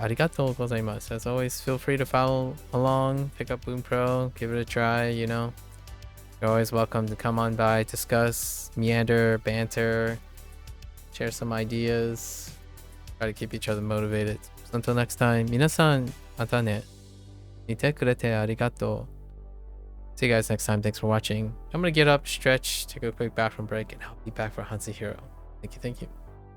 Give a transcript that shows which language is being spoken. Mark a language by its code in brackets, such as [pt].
[ja] Arigatou gozaimasu. [en] As always, feel free to follow along, pick up Bunpro, give it a try, you know. You're always welcome to come on by, discuss, meander, banter, share some ideas, try to keep each other motivated. So until next time, [ja] 皆さん、またね。見てくれてありがとう. [en] See you guys next time. Thanks for watching. I'm gonna get up, stretch, take a quick bathroom break, and I'll be back for Hansi Hero. Thank you, thank you.